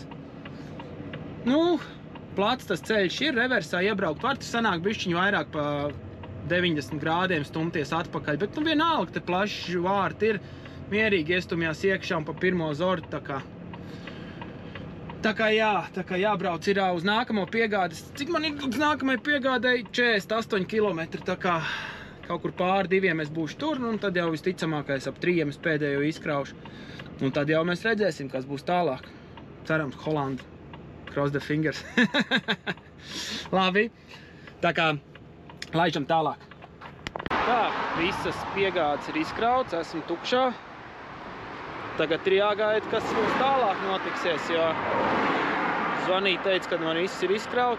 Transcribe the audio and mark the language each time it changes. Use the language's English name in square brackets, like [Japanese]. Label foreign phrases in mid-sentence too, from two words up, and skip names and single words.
[Latvian] Nu, plats tas ceļš ir, reversā iebraukt var, tas sanāk bišķiņu vairāk pa 90 grādiem stumties atpakaļ, bet nu vienalga, te plašs vārti ir, mierīgi iestumjās iekšā un pa pirmo zordu, tā kā jābrauc ir uz nākamo piegādes. Cik man ir uz nākamai piegādei? 48 km, tā kā kaut kur pāri 2 es būšu tur, un tad jau visticamākais ap 3 es pēdējo izkraušu. Un tad jau mēs redzēsim, kas būs tālāk. Cerams, Holanda. [English] Cross the fingers. [Latvian] Labi. Tā kā laižam tālāk. Tā, visas piegādes ir izkrauts, esmu tukšā. Tagad ir jāgaida, kas mums tālāk notiksies, jo zvanīja teica, kad man viss ir izkrauts.